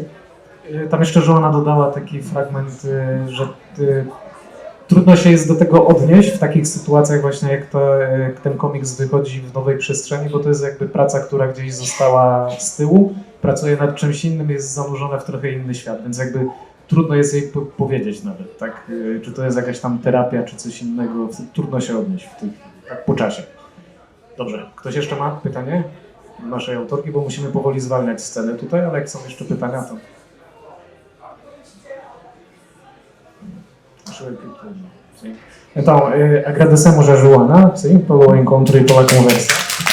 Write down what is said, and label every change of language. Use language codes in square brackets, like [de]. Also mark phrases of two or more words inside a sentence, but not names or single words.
[pl] Tam jeszcze Joanna dodała taki fragment, że trudno się jest do tego odnieść w takich sytuacjach właśnie jak ten komiks wychodzi w nowej przestrzeni, bo to jest jakby praca, która gdzieś została z tyłu, pracuje nad czymś innym, jest zanurzona w trochę inny świat, więc jakby trudno jest jej powiedzieć nawet, tak? Czy to jest jakaś tam terapia, czy coś innego, trudno się odnieść tak po czasie. Dobrze, ktoś jeszcze ma pytanie do naszej autorki, bo musimy powoli zwalniać scenę tutaj, ale jak są jeszcze pytania, to... [pt] pessoa que tudo. Sim. Então, agradecemos a Joana, sim, pelo encontro e pela conversa.